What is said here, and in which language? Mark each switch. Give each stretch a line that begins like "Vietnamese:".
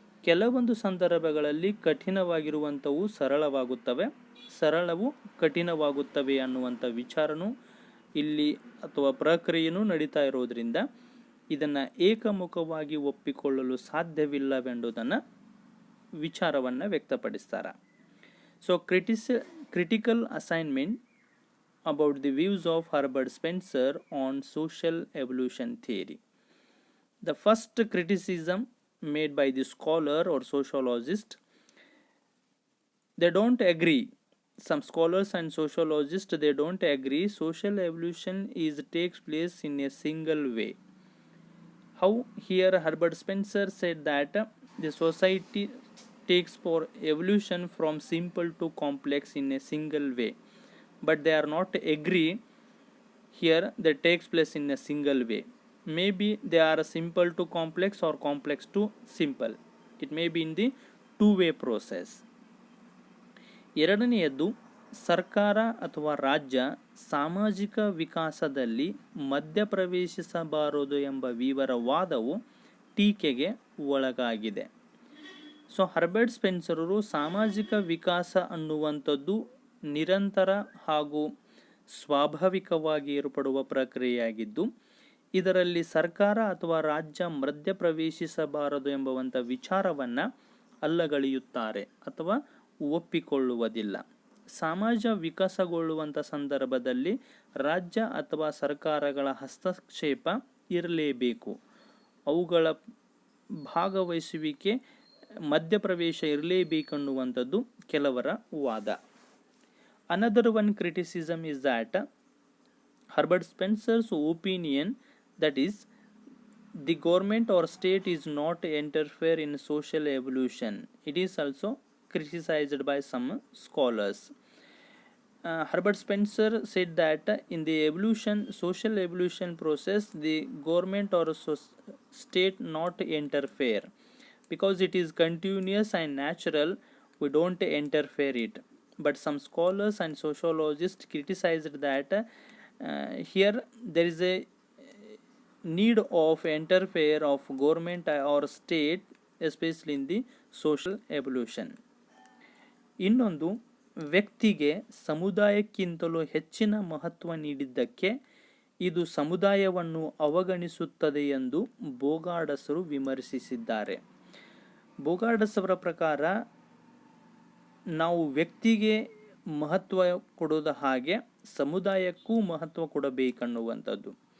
Kannada: ಕೆಲವೊಂದು ಸಂದರ್ಭಗಳಲ್ಲಿ ಕಠಿಣವಾಗಿರುವಂಥವು ಸರಳವಾಗುತ್ತವೆ, ಸರಳವು ಕಠಿಣವಾಗುತ್ತವೆ ಅನ್ನುವಂಥ ವಿಚಾರನೂ ಇಲ್ಲಿ ಅಥವಾ ಪ್ರಕ್ರಿಯೆಯೂ ನಡೀತಾ ಇರೋದ್ರಿಂದ ಇದನ್ನು ಏಕಮುಖವಾಗಿ ಒಪ್ಪಿಕೊಳ್ಳಲು ಸಾಧ್ಯವಿಲ್ಲವೆಂಬುದನ್ನು ವಿಚಾರವನ್ನು ವ್ಯಕ್ತಪಡಿಸ್ತಾರೆ.
English: So critical assignment about the views of Herbert Spencer on social evolution theory. The first criticism made by the scholar or sociologist, they don't agree. Some scholars and sociologists, they don't agree social evolution takes place in a single way. How here Herbert Spencer said that the society takes for evolution from simple to complex in a single way, but they are not agree here that takes place in a single way. Maybe they are simple to complex or complex to simple. It may be in the two-way process.
Kannada: ಎರಡನೆಯದ್ದು, ಸರ್ಕಾರ ಅಥವಾ ರಾಜ್ಯ ಸಾಮಾಜಿಕ ವಿಕಾಸದಲ್ಲಿ ಮಧ್ಯಪ್ರವೇಶಿಸಬಾರದು ಎಂಬ ವಿವರವಾದವು ಟೀಕೆಗೆ ಒಳಗಾಗಿದೆ. So Herbert ಸ್ಪೆನ್ಸರರು ಸಾಮಾಜಿಕ ವಿಕಾಸ ಅನ್ನುವಂಥದ್ದು ನಿರಂತರ ಹಾಗೂ ಸ್ವಾಭಾವಿಕವಾಗಿ ಏರ್ಪಡುವ ಪ್ರಕ್ರಿಯೆಯಾಗಿದ್ದು ಇದರಲ್ಲಿ ಸರ್ಕಾರ ಅಥವಾ ರಾಜ್ಯ ಮಧ್ಯಪ್ರವೇಶಿಸಬಾರದು ಎಂಬುವಂಥ ವಿಚಾರವನ್ನು ಅಲ್ಲಗಳೆಯುತ್ತಾರೆ ಅಥವಾ ಒಪ್ಪಿಕೊಳ್ಳುವುದಿಲ್ಲ. ಸಮಾಜ ವಿಕಾಸಗೊಳ್ಳುವಂಥ ಸಂದರ್ಭದಲ್ಲಿ ರಾಜ್ಯ ಅಥವಾ ಸರ್ಕಾರಗಳ ಹಸ್ತಕ್ಷೇಪ ಇರಲೇಬೇಕು, ಅವುಗಳ ಭಾಗವಹಿಸುವಿಕೆ ಮಧ್ಯಪ್ರವೇಶ ಇರಲೇಬೇಕನ್ನುವಂಥದ್ದು ಕೆಲವರ ವಾದ.
English: Another one criticism is that Herbert Spencer's opinion, that is, the government or state is not interfere in social evolution. It is also criticized by some scholars. Herbert Spencer said that in the social evolution process, the government or state not interfere because it is continuous and natural. We don't interfere it. But some scholars and sociologists criticized that here there is a need of interfere of government or state, especially in the social evolution.
Kannada: ಇನ್ನೊಂದು, ವ್ಯಕ್ತಿಗೆ ಸಮುದಾಯಕ್ಕಿಂತಲೂ ಹೆಚ್ಚಿನ ಮಹತ್ವ ನೀಡಿದ್ದಕ್ಕೆ ಇದು ಸಮುದಾಯವನ್ನು ಅವಗಣಿಸುತ್ತದೆ ಎಂದು ಬೋಗಾರ್ಡಸರು ವಿಮರ್ಶಿಸಿದ್ದಾರೆ. ಬೋಗಾರ್ಡಸ್ ಅವರ ಪ್ರಕಾರ ನಾವು ವ್ಯಕ್ತಿಗೆ ಮಹತ್ವ ಕೊಡೋದ ಹಾಗೆ ಸಮುದಾಯಕ್ಕೂ ಮಹತ್ವ ಕೊಡಬೇಕನ್ನುವಂಥದ್ದು.